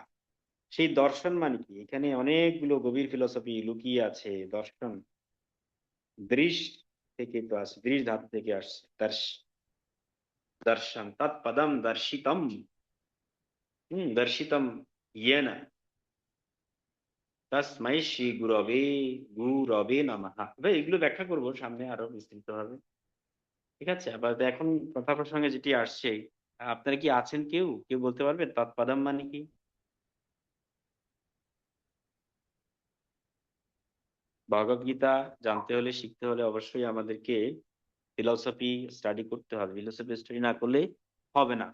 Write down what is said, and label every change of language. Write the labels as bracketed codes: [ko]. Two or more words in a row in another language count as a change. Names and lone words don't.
[bn] সেই দর্শন মানে কি, এখানে অনেকগুলো গভীর ফিলোসফি লুকিয়ে আছে। দর্শন দৃশ থেকে তো আসে, দৃশ ধাতু থেকে আসছে, দর্শন, [sa] তৎপদম দর্শিতম, দর্শিতম ইয়েন তস্मै শ্রী গুরবে, গুরবে নমঃ। [bn] ভাই এগুলো ব্যাখ্যা করবো সামনে আরো বিস্তৃত ভাবে, ঠিক আছে। আবার এখন কথা প্রসঙ্গে যেটি আসছে, আপনারা কি আছেন, কেউ কেউ বলতে পারবেন তৎপদম মানে কি? ভগবত গীতা জানতে হলে, শিখতে হলে অবশ্যই আমাদেরকে ফিলোসফি স্টাডি করতে হবে, ফিলোসফি স্টাডি না করলে হবে না।